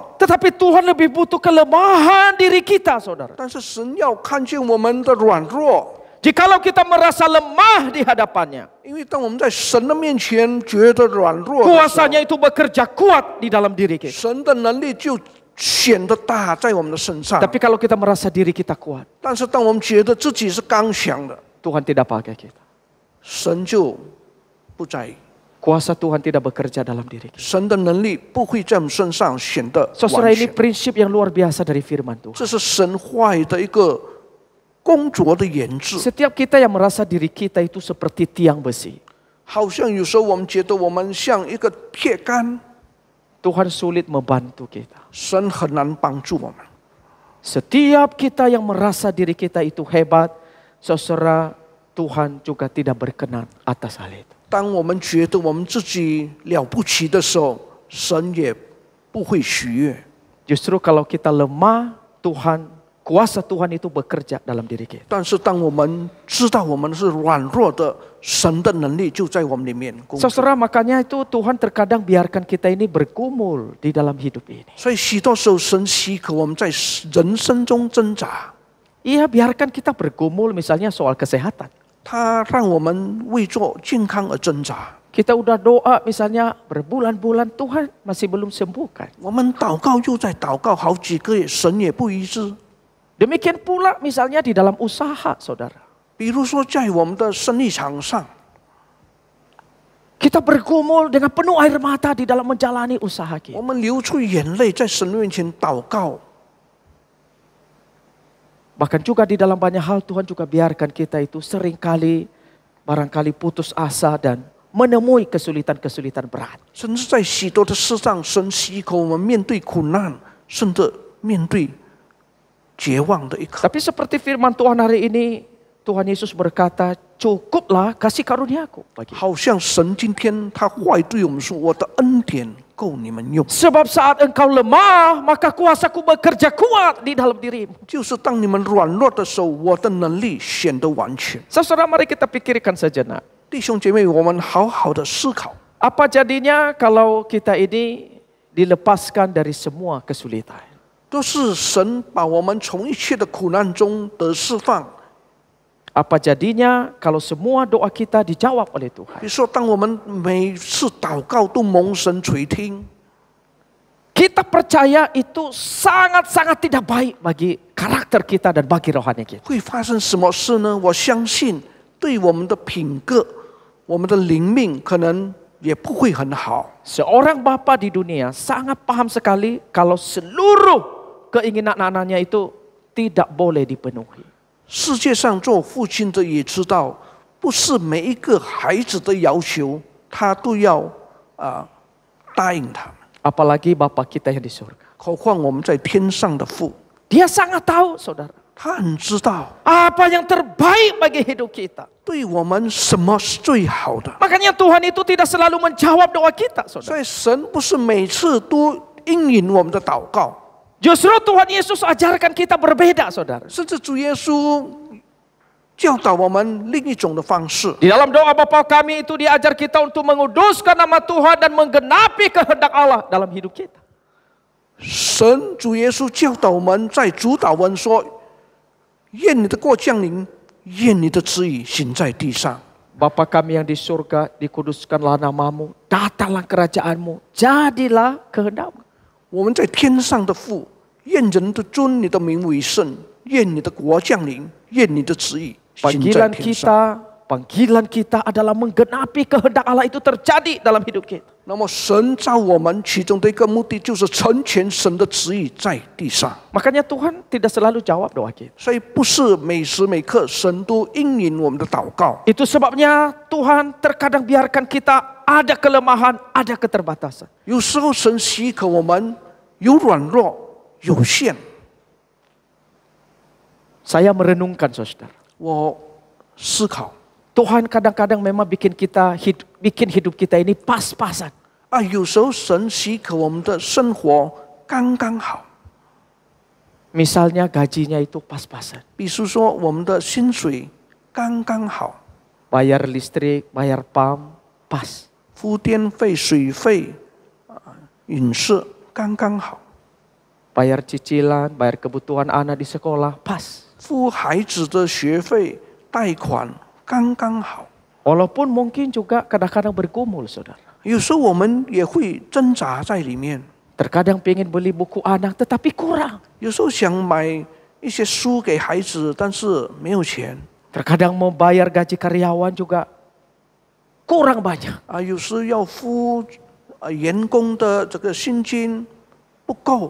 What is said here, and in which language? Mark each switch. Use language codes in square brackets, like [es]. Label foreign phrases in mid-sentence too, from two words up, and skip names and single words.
[id] Tetapi Tuhan lebih butuh kelemahan diri kita, saudara. [zh] 但是神要看见我们的软弱。 [id] Jikalau kita merasa lemah di hadapannya, [zh] 因为当我们在神的面前觉得软弱的时候， [id] kuasanya itu bekerja kuat di dalam diri kita. [zh] 神的能力就显得大在我们的身上。 [id] Tapi kalau kita merasa diri kita kuat, [zh] 但是当我们觉得自己是刚强的， [id] Tuhan tidak pakai kita. [zh] 神就不在意， [id] Kuasa Tuhan tidak bekerja dalam diri kita. [zh] 神的能力不会在我们身上显得 [id] Saudara, [zh] 完 [id] ini [zh] 全。 [id] prinsip yang luar biasa dari firman Tuhan. [zh] 这是神话语的一个工作的原则。 [id] Setiap kita yang merasa diri kita itu seperti tiang besi, [zh] 好像有时候我们觉得我们像一个铁杆， [id] Tuhan sulit membantu kita. [zh] 神很难帮助我们。 [id] Setiap kita yang merasa diri kita itu hebat, saudara, Tuhan juga tidak berkenan atas hal itu. [zh] 当我们觉得我们自己了不起的时候，神也不会喜悦。 [id] Justru kalau kita lemah, kuasa Tuhan itu bekerja dalam diri kita. [zh] 但是当我们知道我们是软弱的，神的能力就在我们里面工作。 [id] Saudara, makanya itu Tuhan terkadang biarkan kita ini bergumul di dalam hidup ini. [zh] 所以许多时候神许可我们在人生中挣扎， [id] Iya, biarkan kita bergumul misalnya soal kesehatan. [zh] 他让我们为做健康而挣扎。 [id] Kita udah doa misalnya berbulan-bulan, Tuhan masih belum sembuhkan. [zh] 我们祷告又在祷告好几个月，神也不医治。 [id] Demikian pula misalnya di dalam usaha, saudara. [zh] 比如说在我们的生意场上， [id] Kita bergumul dengan penuh air mata di dalam menjalani usaha [zh] 我 [id] kita. [zh] 们流出眼泪在神面前祷告。 [id] Bahkan juga di dalam banyak hal Tuhan juga biarkan kita itu seringkali barangkali putus asa dan menemui kesulitan-kesulitan berat. [zh] 甚至在许多的事上，神许可我们面对苦难，甚至面对绝望的一刻。 [id] Tapi seperti firman Tuhan hari ini, Tuhan Yesus berkata, cukuplah kasih karuniaku bagi. [zh] 好像神今天他话语对我们说：“我的恩典够你们用。” [id] Sebab saat engkau lemah, maka kuasaku bekerja kuat di dalam dirimu. [zh] 就是当你们软弱的时候，我的能力显得完全。 [id] Saudara, mari kita pikirkan sejenak. [zh] 弟兄姐妹，我们好好的思考， [id] Apa jadinya kalau kita ini dilepaskan dari semua kesulitan? [zh] 都是神把我们从一切的苦难中得释放。 [id] Apa jadinya kalau semua doa kita dijawab oleh [zh] 比 [id] Tuhan? [zh] 如说，当我们每次祷告都蒙神垂听， [id] Kita percaya itu sangat-sangat tidak baik bagi karakter kita dan bagi rohani kita. [zh] 会发生什么事呢？我相信对我们的品格、我们的灵命可能也不会很好。 [id] Seorang bapa di dunia sangat paham sekali kalau seluruh keinginan anak-anaknya itu tidak boleh dipenuhi. [zh] 世界上做父亲的也知道，不是每一个孩子的要求他都要答应他们。 [id] Apalagi Bapa kita yang di surga. [zh] 何况我们在天上的父， [id] Dia sangat tahu, saudara, [zh] 他很知道 [id] apa yang terbaik bagi hidup kita. [zh] 对我们什么是最好的。 [id] Makanya Tuhan itu tidak selalu menjawab doa kita, [zh] 所 [id] saudara. [zh] 以神不是每次都应允我们的祷告， [id] Justru Tuhan Yesus ajarkan kita berbeda, saudara. [zh] 甚至主耶稣教导我们另一种的方式。 [id] Di dalam doa Bapa kami itu diajar kita untuk menguduskan nama Tuhan dan menggenapi kehendak Allah dalam hidup kita. [zh] 神主耶稣教导我们在主祷文说：“愿你的国降临，愿你的旨意行在地上。” [id] Bapa kami yang di surga, dikuduskanlah namamu, datanglah kerajaanmu, jadilah kehendakmu. [zh] 我们在天上的父，愿人都尊你的名为圣，愿你的国降临，愿你的旨意行在 [id] Panggilan [zh] 天上。 [id] panggilan kita adalah menggenapi kehendak Allah itu terjadi dalam hidup kita. [zh] 那么神造我们其中的一个目的就是成全神的旨意在地上， [id] Makanya Tuhan tidak selalu jawab doa kita. [zh] 所以不是每时每刻神都应允我们的祷告。 [id] Itu sebabnya Tuhan terkadang biarkan kita ada kelemahan, ada keterbatasan. [zh] 有时候神许可我们有软弱、有限。 [id] Saya merenungkan, saudara. [zh] 我思考 [id] Tuhan kadang-kadang memang bikin hidup kita ini pas-pasan. [zh] 有时候神许可我们的生活刚刚好， [id] Misalnya gajinya itu pas-pasan. [zh] 比如说我们的薪水刚刚好， [id] Bayar listrik, bayar PAM, pas. [zh] 付电费、水费、饮食刚刚好， [id] Bayar cicilan, bayar kebutuhan anak di sekolah, pas. [zh] 付孩子的学费、贷款刚刚好。 [id] Walaupun mungkin juga kadang-kadang bergumul, saudara. [zh] 有时候我们也会挣扎在里面， [id] Terkadang pengen beli buku anak tetapi kurang. [zh] 有时候想买一些书给孩子，但是没有钱。 [id] Terkadang mau bayar gaji karyawan juga kurang banyak. [zh] 有时要付员工的这个薪金不够。